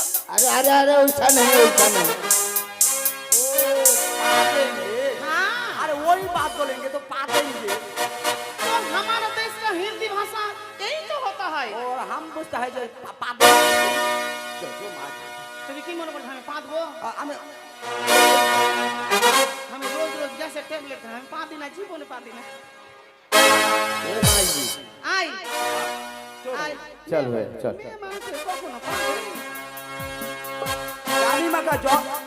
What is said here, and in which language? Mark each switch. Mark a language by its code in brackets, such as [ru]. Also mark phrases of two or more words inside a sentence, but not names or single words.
[hi] अरे अरे अरे वैसा नहीं, वैसा नहीं। पादेंगे। हाँ, अरे वही बात बोलेंगे तो पादेंगे। तो हमारा देश का हिंदी भाषा यही तो होता है। और हम बुझता है जो पादेंगे। जो मार। [bn] তুমি কি মনে করছো আমি পাদবো? [hi] हमें [bn] আমি রোজ রোজ গ্যাসের ট্যাবলেট খাই, আমি পাদি না, জীবনে পাদি না। [hi] ए माई जी, আই আই चल भाई चल। [bn] মেয়ে মানুষের কখনো পাদে? [hi] रानी माँ का जॉब।